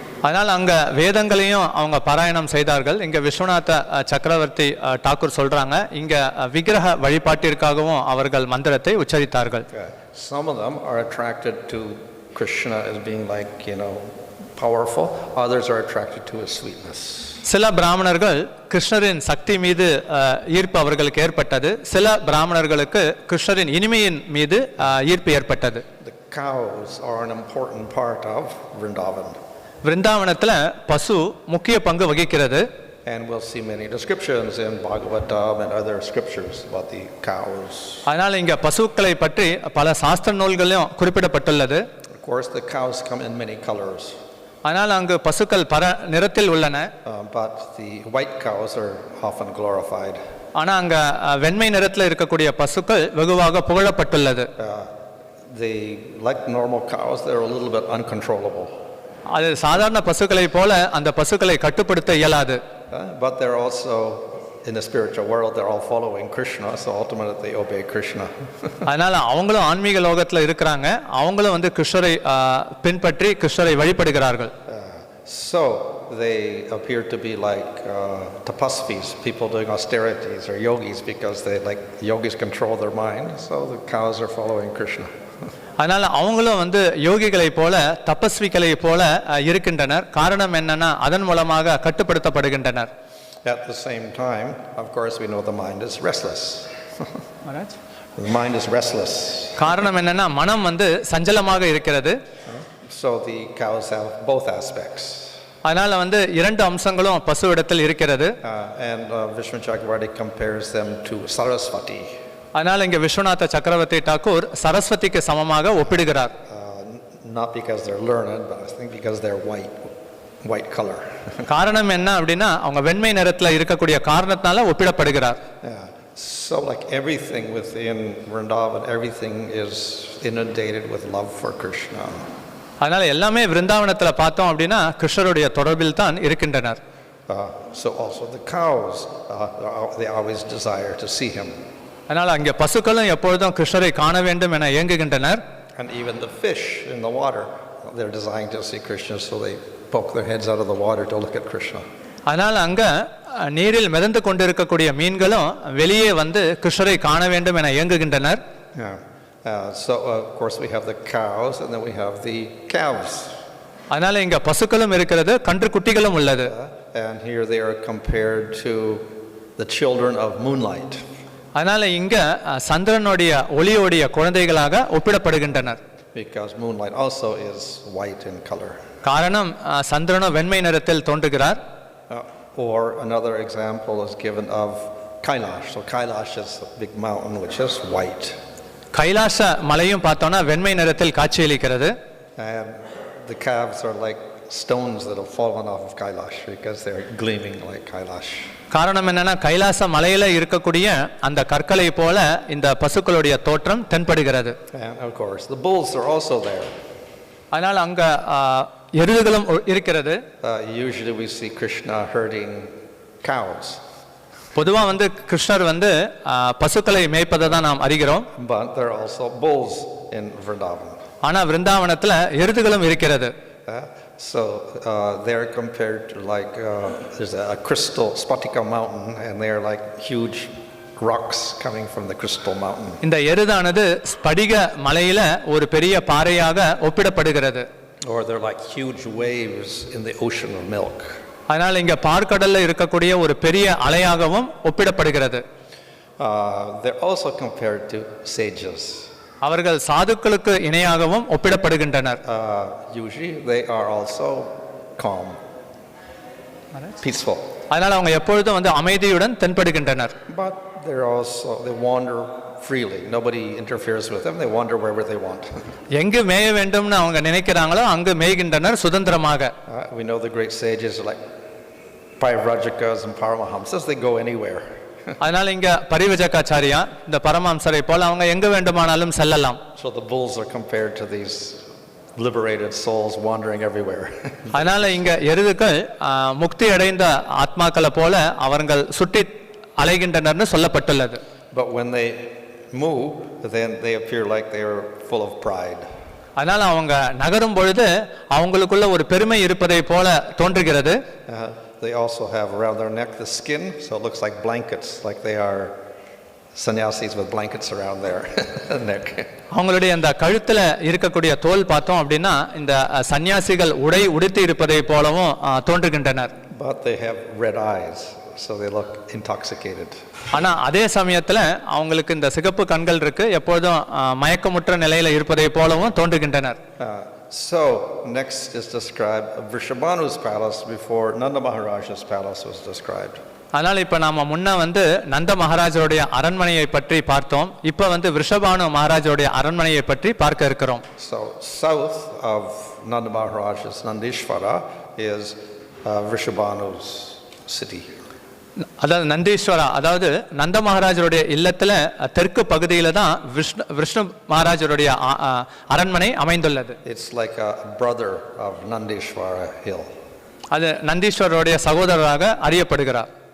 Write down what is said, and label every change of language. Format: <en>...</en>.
<ta>அதனால் அங்க வேதங்களையும் அவங்க பாராயணம் செய்தார்கள். இங்க விஸ்வநாத சக்கரவர்த்தி டாக்கூர் சொல்றாங்க, இங்க விக்கிரக வழிபாட்டிற்காகவும் அவர்கள் மந்திரத்தை உச்சரித்தார்கள்.</ta> <en>Some of them are attracted to Krishna as being like, powerful. Others are attracted to his sweetness.</en> <ta>சில பிராமணர்கள் கிருஷ்ணரின் சக்தி மீது ஈர்ப்பு அவர்களுக்கு ஏற்பட்டது. சில பிராமணர்களுக்கு கிருஷ்ணரின் இனிமையின் மீது ஈர்ப்பு ஏற்பட்டது.</ta> <en>The cows are an important part of Vrindavan.</en> <ta>விருந்தாவனத்துல பசு முக்கிய பங்கு வகிக்கிறது.</ta> <en>And we'll see many descriptions in Bhagavatam and other scriptures about the cows.</en> <ta>அதனால இங்க பசுக்களை பற்றி பல சாஸ்திர நூல்களிலும் குறிப்பிடப்பட்டுள்ளது.</ta> <en>Of course, the cows come in many colors.</en> <ta>ஆனால் அங்கு பசுக்கள் பல நிறத்தில் உள்ளன.</ta> <en>But the white cows are often glorified.</en> <ta>ஆனா அங்க வெண்மை நிறத்தில் இருக்கக்கூடிய பசுக்கள் வெகுவாக புகழப்பட்டுள்ளது.</ta> <en>They, like normal cows, they're a little bit uncontrollable.</en> <ta>அது சாதாரண பசுக்களை போல அந்த பசுக்களை கட்டுப்படுத்த இயலாது.</ta> <en>But they're also, in the spiritual world, they're all following Krishna, so ultimately they obey Krishna.</en> <ta>அதனால அவங்களும் ஆன்மீக லோகத்துல இருக்கிறாங்க. அவங்களும் வந்து கிருஷ்ணரை பின்பற்றி கிருஷ்ணரை வழிபடுகிறார்கள்.</ta> <en>So they appear to be like tapasvis, people doing austerities, or yogis, because yogis control their mind, so the cows are following Krishna.</en> <ta>அதனால அவங்களும் வந்து யோகிகளை போல தபஸ்விகளை போல இருக்கின்றனர். காரணம் என்னன்னா அதன் மூலமாக கட்டுப்படுத்தப்படுகின்றனர்.</ta> <en>At the same time, of course, we know the mind is restless. Maharaj? The mind is restless.</en> <ta>காரணம் என்னன்னா மனம் வந்து சஞ்சலமாக இருக்கிறது.</ta> <en>So the cows have both aspects.</en> <ta>அதனால வந்து இரண்டு அம்சங்களும் பசுவிடத்தில் இருக்கிறது.</ta> <en>And Vishnu Chakravarti compares them to Saraswati.</en> <ta>அதனால இங்க விஸ்வநாத சக்கரவர்த்தி டாக்கூர் சரஸ்வதிக்கு சமமாக ஒப்பிடுகிறார்.</ta> <en>Not because they're learned, but I think because they're white color.</en> <ta>காரணம் என்ன அப்படின்னா அவங்க வெண்மை நிறத்துல இருக்கக்கூடிய காரணத்தால ஒப்பிடப்படுகிறார்.</ta> <en>So like everything within Vrindavan, everything is inundated with love for Krishna.</en> <ta>அதனால எல்லாமே விருந்தாவனத்துல பார்த்தோம் அப்படின்னா கிருஷ்ணருடைய தொடர்பில் தான் இருக்கின்றனர்.</ta> <en>So also the cows, they always desire to see him.</en> <ta>அதனால அங்கே பசுக்களும் எப்பொழுதும் கிருஷ்ணரை காண வேண்டும் என ஏங்குகின்றனர்.</ta> <en>And even the fish in the water, they're desiring to see Krishna, so they poke their heads out of the water to look at Krishna.</en> <ta>அதனால அங்க நீரில் மிதந்து கொண்டிருக்கக்கூடிய மீன்களும் வெளியே வந்து கிருஷ்ணரை காண வேண்டும் என ஏங்குகின்றனர்.</ta> <en>So of course we have the cows and then we have the calves.</en> <ta>அதனால இங்க பசுக்களும் இருக்கிறது, கன்று குட்டிகளும் உள்ளது.</ta> <en>And here they are compared to the children of moonlight.</en> <ta>அதனால இங்க சந்திரனுடைய ஒளியோடைய குழந்தைகளாக ஒப்பிடப்படுகின்றனர்.</ta> <en>Because moonlight also is white in color.</en> <ta>காரணம் சந்திரனும் வெண்மை நிறத்தில் தோன்றுகிறார்.</ta> <en>Or another example is given of Kailash. So Kailash is a big mountain which is white.</en> <ta>கைலாச மலையும் பார்த்தோம்னா வெண்மை நிறத்தில் காட்சியளிக்கிறது.</ta> <en>And the calves are like stones that have fallen off of Kailash because they're gleaming like Kailash.</en> <ta>காரணம் என்னன்னா கைலாச மலையில இருக்கக்கூடிய அந்த கற்களை போல இந்த பசுக்களுடைய தோற்றம் தென்படுகிறது.</ta> <en>And of course the bulls are also there.</en> <ta>அதனால அங்க எருதுகளும் இருக்கிறது.</ta> <en>Usually we see Krishna herding cows.</en> <ta>பொதுவா வந்து கிருஷ்ணர் வந்து பசுக்களை மேய்ப்பதை தான் நாம் அறிகிறோம்.</ta> <en>But there are also bulls in Vrindavan.</en> <ta>ஆனா விருந்தாவனத்துல எருதுகளும் இருக்கிறது.</ta> <en>So they're compared to there's a crystal Spatika mountain, and they're like huge rocks coming from the crystal mountain.</en> <ta>இந்த எருதானது ஸ்படிக மலையில ஒரு பெரிய பாறையாக ஒப்பிடப்படுகிறது.</ta> <en>Or they're like huge waves in the ocean of milk.</en> <ta>அதனால இங்க பார்க்கடல்ல இருக்கக்கூடிய ஒரு பெரிய அலையாகவும் ஒப்பிடப்படுகிறது.</ta> <en>They're also compared to sages.</en> <ta>அவர்கள் சாதுக்களுக்கு இணையாகவும் ஒப்பிடப்படுகின்றனர்.</ta> <en>Usually they are also calm, peaceful.</en> <ta>அதனால அவங்க எப்பொழுதும் வந்து அமைதியுடன் தென்படுகின்றனர்.</ta> <en>But they wander freely. Nobody interferes with them. They wander wherever they want.</en> <ta>எங்கு மேய வேண்டும்னு அவங்க நினைக்கிறாங்களோ அங்கு மேய்கின்றனர் சுதந்திரமாக.</ta> <en>We know the great sages like Vrajas and Paramahamsas, they go anywhere.</en> <ta>அதனால இங்க பரிவஜகாச்சாரியா இந்த பரமஹம்சரை போல அவங்க எங்க வேண்டுமானாலும் செல்லலாம்.</ta> <en>So the bulls are compared to these liberated souls wandering everywhere.</en> <ta>அதனால இங்க எருதுகள் முக்தி அடைந்த ஆத்மாக்களை போல அவர்கள் சுற்றி அலைகின்றனர்னு சொல்லப்பட்டுள்ளது.</ta> <en>But when they move, then they appear like they are full of pride.</en> <ta>அதனால அவங்க நகரும் பொழுது அவங்களுக்குள்ள ஒரு பெருமை இருப்பதை போல தோன்றுகிறது.</ta> <en>They also have around their neck the skin, so it looks like blankets, like they are sannyasis with blankets around their neck.</en> <ta>அவங்களுடைய அந்த கழுத்துல இருக்கக்கூடிய தோல் பார்த்தோம் அப்படின்னா இந்த சன்னியாசிகள் உடை உடுத்தி இருப்பதை போலவும் தோன்றுகின்றனர்.</ta> <en>But they have red eyes, so they look intoxicated.</en> <ta>ஆனா அதே சமயத்துல அவங்களுக்கு இந்த சிகப்பு கண்கள் இருக்கு, எப்போதும் மயக்கமுற்ற நிலையில இருப்பதை போலவும் தோன்றுகின்றனர்.</ta> <en>So next is described Vrishabhanu's palace before Nanda Maharaj's palace was described.</en> <ta>அதனால இப்ப நாம முன்ன நந்த மகாராஜருடைய அரண்மனையை பற்றி பார்த்தோம். இப்ப விருஷபானு மகாராஜருடைய அரண்மனையை பற்றி பார்க்க இருக்கிறோம்.</ta> <en>So south of Nanda Maharaj's Nandishvara is Vrishabhanu's city.</en> <ta>அதாவது நந்தீஸ்வரா, அதாவது நந்த மகாராஜருடைய இல்லத்துல தெற்கு பகுதியில தான் விஷ்ணு மகாராஜருடைய அரண்மனை அமைந்துள்ளது.</ta> <en>It's like a brother of Nandishvara hill.</en> <ta>அது நந்தீஸ்வரருடைய சகோதரராக அறியப்படுகிறார்.</ta>